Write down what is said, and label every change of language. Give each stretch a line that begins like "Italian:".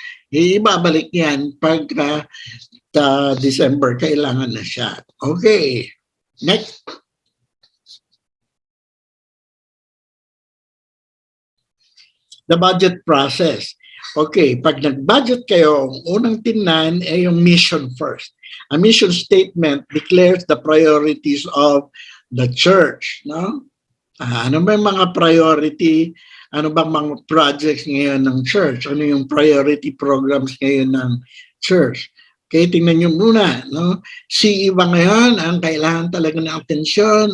Filipino: Ibabalik yan pagka December, kailangan na siya.
English: Okay, next. The budget process.
Filipino: Okay, pag nag-budget kayo, ang unang tingnan ay yung mission first.
English: A mission statement declares the priorities of the church.
Filipino: No? Ano ba yung mga priority? Ano bang mga projects ngayon ng church? Ano yung priority programs ngayon ng church? Okay, tingnan nyo muna. No? CE ba ngayon ang kailangan talaga ng atensyon?